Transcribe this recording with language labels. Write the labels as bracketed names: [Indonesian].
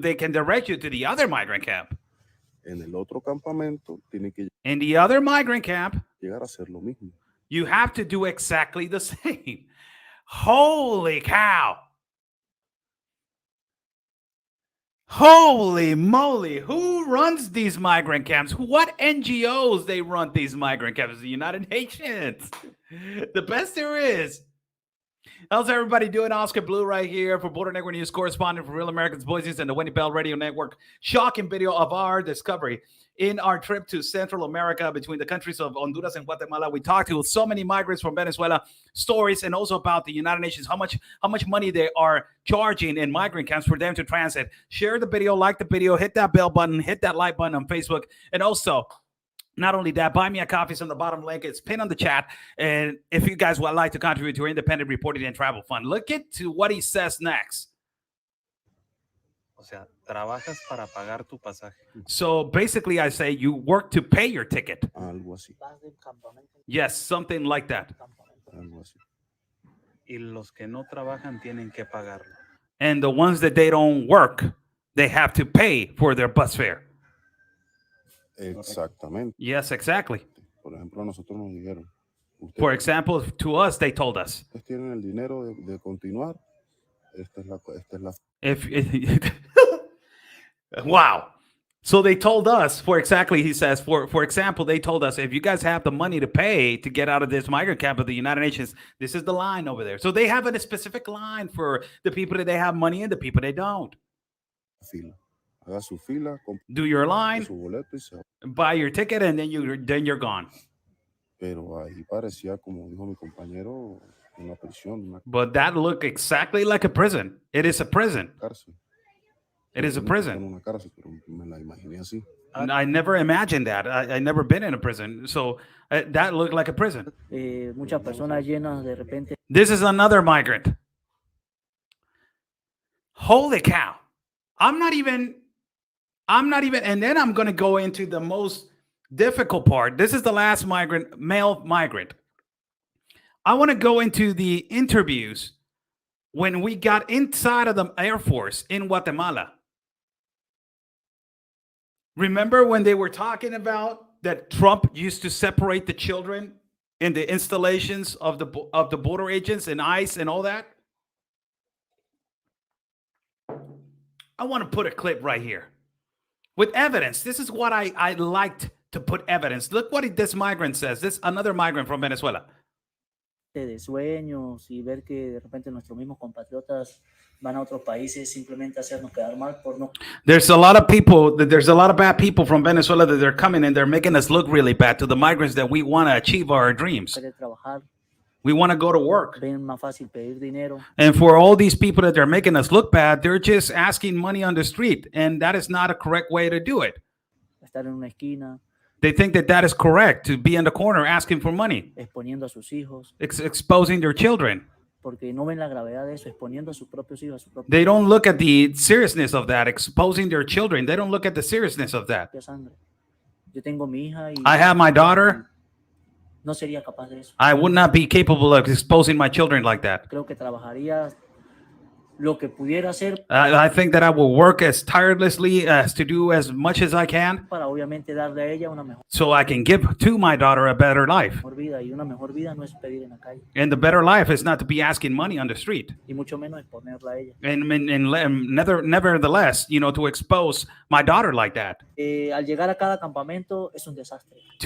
[English] They can direct you to the other migrant camp. [Spanish] En el otro campamento tiene que [English] In the other migrant camp, [Spanish] llegar a hacer lo mismo. [English] you have to do exactly the same. Holy cow. Holy moly. Who runs these migrant camps? What NGOs they run these migrant camps? The United Nations. The best there is. How's everybody doing? Oscar Blue right here for Border Network News correspondent for Real Americans Voices and the Winnie Bell Radio Network. Shocking video of our discovery in our trip to Central America between the countries of Honduras and Guatemala. We talked to so many migrants from Venezuela, stories, and also about the United Nations, how much money they are charging in migrant camps for them to transit. Share the video, like the video, hit that bell button, hit that like button on Facebook, and also, not only that, buy me a coffee. It's on the bottom link. It's pinned on the chat. And if you guys would like to contribute to our independent reporting and travel fund, look at to what he says next. [Spanish] O sea, trabajas para pagar tu pasaje. [English] So basically, I say you work to pay your ticket. [Spanish] Algo así, Vas del campamento [English] Yes, something like that. [Spanish] al campamento. algo así. Y los que no trabajan tienen que pagarlo. [English] And the ones that they don't work, they have to pay for their bus fare. [Spanish] Exactamente. [English] Yes, exactly. [Spanish] Por ejemplo, a nosotros nos dijeron, [English] For example, to us, they told us, [Spanish] ustedes tienen el dinero de continuar, esta es la [English] if wow. So they told us, for exactly, he says, for example, they told us, if you guys have the money to pay to get out of this migrant camp of the United Nations, this is the line over there. So they have a specific line for the people that they have money and the people they don't. [Spanish] fila. Haga su fila, compre [English] Do your line, [Spanish] su boleto y se va. [English] buy your ticket, and then you're gone. [Spanish] Pero ahí parecía, como dijo mi compañero, una prisión, una [English] But that looked exactly like a prison. It is a prison. [Spanish] cárcel. [English] It is a [Spanish] Yo nunca estuve en [English] prison. [Spanish] una cárcel, pero me la imaginé así. [English] And I never imagined that. I never been in a prison. So that looked like a prison. [Spanish] Muchas personas llenas de repente [English] This is another migrant. Holy cow. I'm not even, and then I'm going to go into the most difficult part. This is the last migrant, male migrant. I want to go into the interviews when we got inside of the Air Force in Guatemala. Remember when they were talking about that Trump used to separate the children in the installations of the border agents and ICE and all that? I want to put a clip right here with evidence. This is what I liked to put evidence. Look what this migrant says. This another migrant from Venezuela. [Spanish] de sueños y ver que de repente nuestros mismos compatriotas van a otros países simplemente a hacernos quedar mal por no [English] There's a lot of people, there's a lot of bad people from Venezuela that they're coming and they're making us look really bad to the migrants that we want to achieve our dreams. [Spanish] querer trabajar. [English] We want to go to work. [Spanish] Ven más fácil pedir dinero. [English] And for all these people that they're making us look bad, they're just asking money on the street. And that is not a correct way to do it. [Spanish] Estar en una esquina [English] They think that that is correct, to be in the corner asking for money, [Spanish] exponiendo a sus hijos, [English] exposing their children. [Spanish] porque no ven la gravedad de eso, exponiendo a sus propios hijos, a su [English] They don't look at the seriousness of that, exposing their children. They don't look at the seriousness of that. [Spanish] sangre. Yo tengo mi hija y [English] I have my daughter. [Spanish] no sería capaz de eso. [English] I would not be capable of exposing my children like that. [Spanish] Creo que trabajaría lo que pudiera hacer [English] I think that I will work as tirelessly as to do as much as I can [Spanish] para obviamente darle a ella una mejor [English] so I can give to my daughter a better life. [Spanish] vida, y una mejor vida no es pedir en la calle [English] And the better life is not to be asking money on the street. [Spanish] y mucho menos exponerla a ella. [English] And nevertheless, you know, to expose my daughter like that. [Spanish] Al llegar a cada campamento es un desastre.